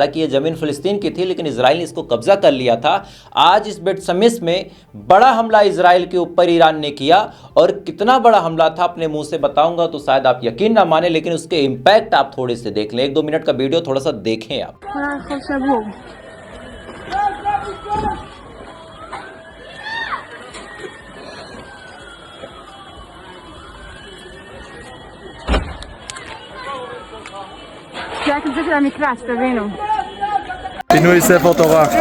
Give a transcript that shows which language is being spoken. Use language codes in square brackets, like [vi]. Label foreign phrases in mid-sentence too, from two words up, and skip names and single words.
[hi] हालांकि ये ज़मीन फ़िलिस्तीन की थी लेकिन इजराइल ने इसको कब्जा कर लिया था। आज इस बेट शमेश में बड़ा हमला इजराइल के ऊपर ईरान ने किया और कितना बड़ा हमला था अपने मुंह से बताऊंगा तो शायद आप यकीन ना माने, लेकिन उसके इम्पैक्ट आप थोड़े से देख लें। 1-2 मिनट का वीडियो थोड़ा सा देखें आप। [he] זה הכניסה של המקלט, תבינו. פינוי ספר תורה.